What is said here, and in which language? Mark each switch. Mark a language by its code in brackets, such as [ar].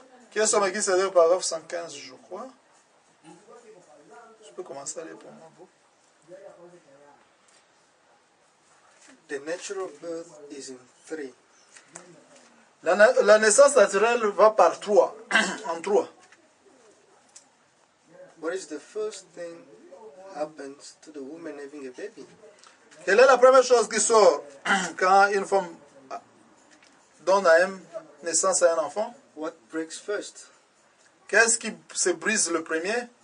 [fr] Qui est ce Melchisédek, paragraphe 115, je crois. Je peux commencer à lire pour moi. [en] The natural birth is in 3. [fr] La naissance naturelle va par 3. En 3. [en] What is the first thing happens to the woman having a baby? [fr] Quelle est la première chose qui sort quand une femme donne naissance à un enfant? [en] What breaks first? [fr] Qu'est-ce qui se brise le premier?